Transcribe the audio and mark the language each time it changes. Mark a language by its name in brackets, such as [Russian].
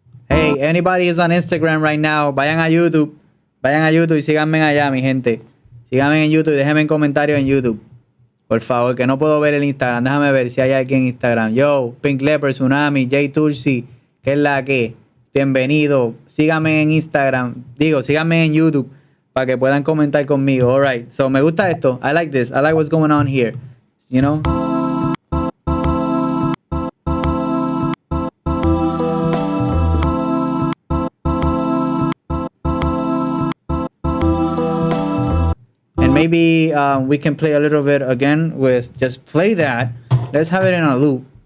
[English] Hey, anybody is on Instagram right now, [Spanish] vayan a YouTube. Vayan a YouTube y síganme allá, mi gente. Síganme en YouTube y déjenme en comentarios en YouTube. Por favor, que no puedo ver el Instagram. Déjame ver si hay alguien en Instagram. Yo, Pink Leopard, Tsunami, J Tulsi, que es la que. Bienvenido. Síganme en Instagram. Digo, síganme en YouTube para que puedan comentar conmigo. Alright. So, me gusta esto. [English] I like this. I like what's going on here. You know? And maybe we can play a little bit again with just play that. Let's have it in a loop.